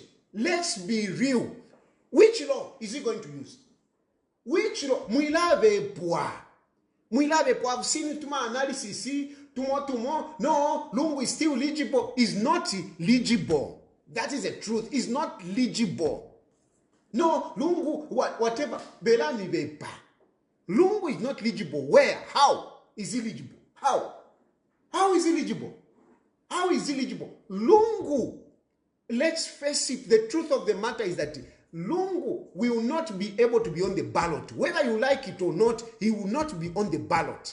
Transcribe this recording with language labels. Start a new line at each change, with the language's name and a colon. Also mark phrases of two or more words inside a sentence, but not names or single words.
English: Let's be real. Which law is he going to use? Which law?
Bemba: Muilave poa.
English: I've seen tuma analysis. No, Lungu is still legible. Is not legible. That is the truth. Is not legible. No, Lungu, whatever.
Bemba: Belani bepa.
English: Lungu is not legible. Where? How is he legible? How? How is he legible? How is he legible? Lungu, let's face it, the truth of the matter is that Lungu will not be able to be on the ballot. Whether you like it or not, he will not be on the ballot.